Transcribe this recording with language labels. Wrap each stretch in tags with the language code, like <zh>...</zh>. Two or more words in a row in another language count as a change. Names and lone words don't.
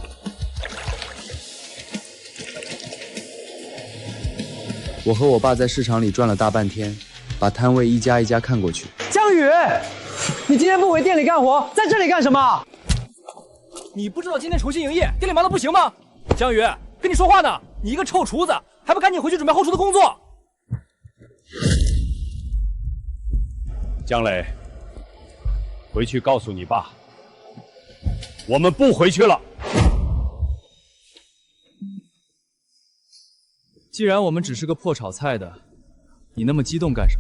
<zh>我和我爸在市場裡轉了大半天，把攤位一家一家看過去。江宇，你今天不回店裡幹活，在這裡幹什麼？你不知道今天重新營業，店裡忙得不行嗎？江宇，跟你說話呢，你一個臭廚子，還不趕緊回去準備後廚的工作？江磊，回去告訴你爸，我們不回去了。既然我們只是個破炒菜的，你那麼激動幹什麼？</zh>